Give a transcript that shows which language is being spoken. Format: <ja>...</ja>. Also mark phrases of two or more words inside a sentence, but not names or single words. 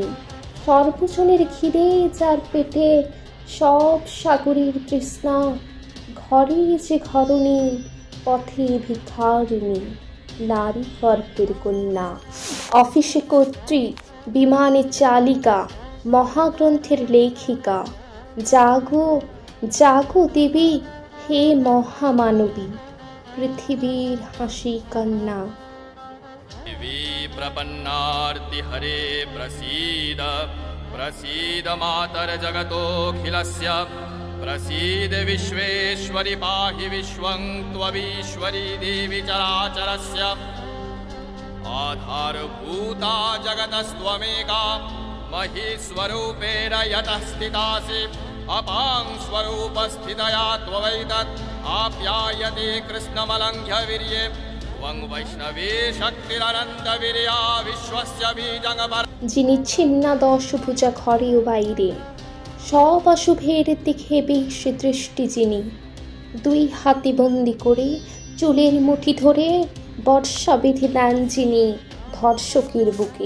<bn>সর্বজনের ঘিরে যার পেটে সব সাগরের তৃষ্ণা, ঘরে যে ঘরণী, পথে ভিখারিণী, নারী গর্ভের কন্যা। অফিসে কর্ত্রী, বিমানে চালিকা, মহাগ্রন্থের লেখিকা। জাগো জাগো দেবী, হে মহামানবী, পৃথিবীর হাসি কন্যা।</bn> <sa>प्रपन्नार्ति हरे प्रसीद प्रसीद मातर जगतोऽखिलस्य प्रसीद विश्वेश्वरि पाहि विश्वं त्वमीश्वरी देवी चराचरस्य आधारभूता जगतस्त्वमेका महीस्वरूपेण यतः स्थितासि अपां स्वरूपस्थितया त्ववैतत् आप्यायते कृष्णमलङ्घ्य वीर्ये</sa> <bn>যিনি ছিন্না দশভুজা ঘরে ও বাইরে, সব অশুভের দিকে বেশ দৃষ্টি যিনি। দুই হাতে বন্দি করে চুলের মুঠি ধরে বর্ষা বেঁধে দেন যিনি ধর্ষকের বুকে।</bn>